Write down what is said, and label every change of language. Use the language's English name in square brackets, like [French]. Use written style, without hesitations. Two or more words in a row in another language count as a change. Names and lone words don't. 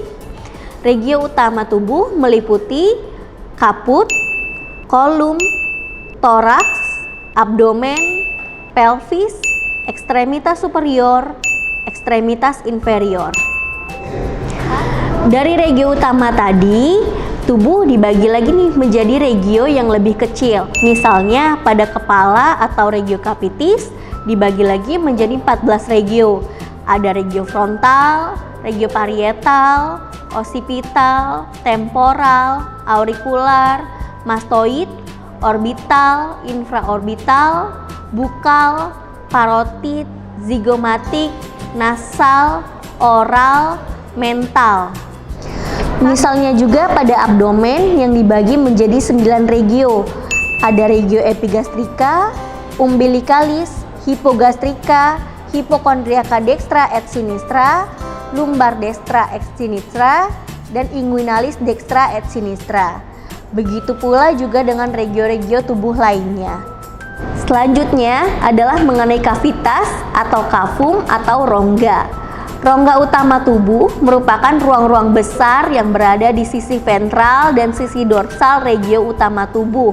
[Indonesian] Regio utama tubuh meliputi kaput, kolum, toraks, abdomen, pelvis, ekstremitas superior, ekstremitas inferior. Dari regio utama tadi, tubuh dibagi lagi nih menjadi regio yang lebih kecil. Misalnya pada kepala atau [Latin] regio capitis [Indonesian] dibagi lagi menjadi 14 regio. Ada regio frontal, regio parietal, occipital, temporal, aurikular, mastoid, orbital, infraorbital, bukal, parotid, zigomatik, nasal, oral, mental. Misalnya juga pada abdomen yang dibagi menjadi 9 regio. Ada regio epigastrika, umbilicalis, hipogastrika, hipokondriaka [Latin] dextra et sinistra, [Indonesian] lumbar [Latin] destra et sinistra, [Indonesian] dan inguinalis [Latin] dextra et sinistra. [Indonesian] Begitu pula juga dengan regio-regio tubuh lainnya. Selanjutnya adalah mengenai kavitas atau kafum atau rongga. Rongga utama tubuh merupakan ruang-ruang besar yang berada di sisi ventral dan sisi dorsal regio utama tubuh.